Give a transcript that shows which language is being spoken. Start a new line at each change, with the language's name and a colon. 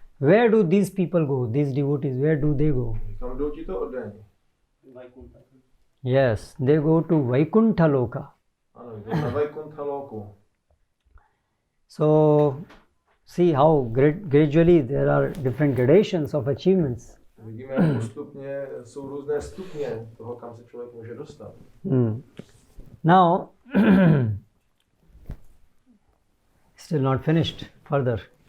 English: Where do these people go, these devotees, where do they go?
Czech: Kam jdou tito oddaní?
English: Yes, they go to Vaikuntha Loka.
Czech: Ano, jdou na Vaikuntha Loku.
English: So, see how gradually there are different gradations of achievements.
Czech: Vidíme, jak postupně jsou různé stupně toho, kam se člověk může dostat.
English: Now, still not finished further.